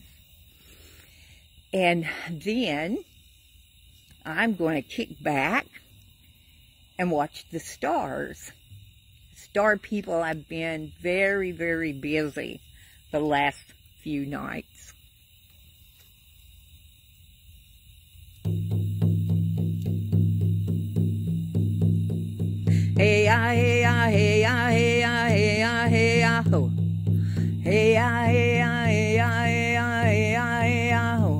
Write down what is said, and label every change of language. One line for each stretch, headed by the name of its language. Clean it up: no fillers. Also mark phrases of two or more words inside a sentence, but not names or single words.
English: And then I'm going to kick back and watch the stars Star people have been very, very busy the last few nights. Hey ya, hey ya, hey ya, hey ya, hey ya, hey ya, ho. Hey ya, hey ya, hey ya, hey ya, hey ya, hey ya, ho.